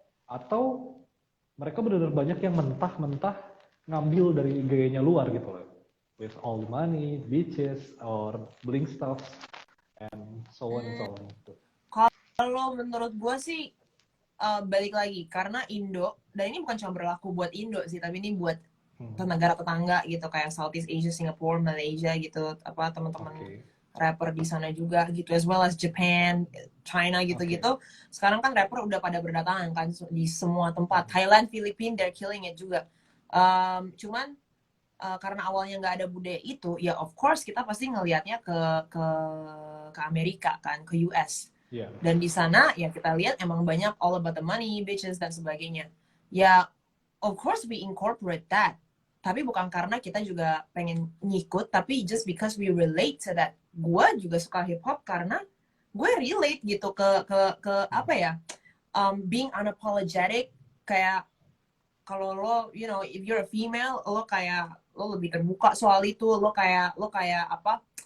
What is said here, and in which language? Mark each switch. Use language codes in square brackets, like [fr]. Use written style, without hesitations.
[id] Atau mereka benar-benar banyak yang mentah-mentah ngambil dari gayanya luar gitu loh? [en] With all the money, bitches, or bling stuff, and so on and so on. [id] Kalau menurut gue sih, balik lagi, karena Indo, dan ini bukan cuma berlaku buat Indo sih, tapi ini buat negara tetangga gitu, kayak Southeast Asia, Singapore, Malaysia gitu, teman-teman rapper di sana juga gitu, [en] as well as [id] Japan, China gitu-gitu. Sekarang kan rapper udah pada berdatangan kan di semua tempat. Thailand, Filipina, [en] they're killing it [id] juga. Cuman karena awalnya nggak ada budaya itu, ya of course kita pasti ngelihatnya ke Amerika kan, ke US. Iya. Dan di sana ya kita lihat emang banyak [en] all about the money, [id] bitches dan sebagainya. [en] Ya of course we incorporate that. [id] Tapi bukan karena kita juga pengen ngikut, tapi [en] just because we relate to that. [id] Gue juga suka hip hop karena gue relate gitu ke apa ya? [en] Being unapologetic, [id] kayak kalau lo, [en] you know, if you're a female, [id] lo lebih terbuka soal itu, lo kayak apa?